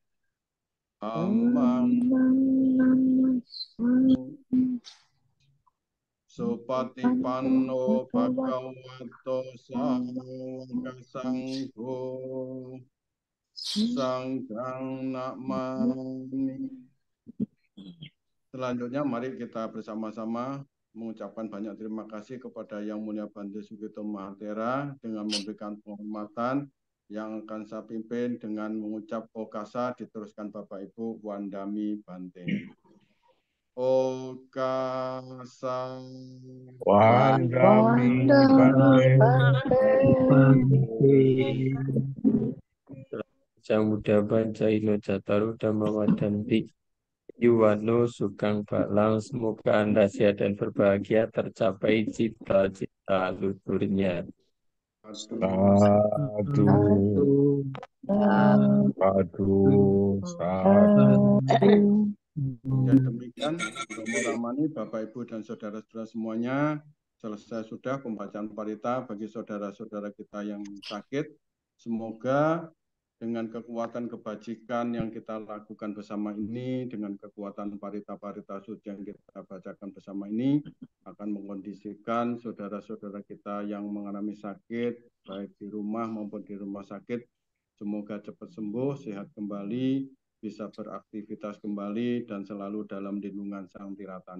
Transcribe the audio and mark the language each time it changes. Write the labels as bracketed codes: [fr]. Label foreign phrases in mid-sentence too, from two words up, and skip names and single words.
[pi] Amang Supatipanno Bhagavato Sangha Sangho Sanghang Namami. [id] Selanjutnya mari kita bersama-sama mengucapkan banyak terima kasih kepada Yang Mulia Bante Sugito Mahatera dengan memberikan penghormatan yang akan saya pimpin dengan mengucap okasa diteruskan Bapak Ibu [pi] Wandami Bante. Okasa Wandami Bante. Samuda Panca Ino Jataru Dhamma Wadanti Yuwano Sukang Balang. [id] Semoga Anda sehat dan berbahagia tercapai cita-cita luhurnya. [pi] Sadu, sadu, sadu. [id] Dan demikian, Romo Ramani, Bapak Ibu dan saudara-saudara semuanya, selesai sudah pembacaan parita bagi saudara-saudara kita yang sakit. Semoga dengan kekuatan kebajikan yang kita lakukan bersama ini, dengan kekuatan parita-parita suci yang kita bacakan bersama ini, akan mengkondisikan saudara-saudara kita yang mengalami sakit, baik di rumah maupun di rumah sakit, semoga cepat sembuh, sehat kembali, bisa beraktivitas kembali, dan selalu dalam lindungan Sang Tiratana.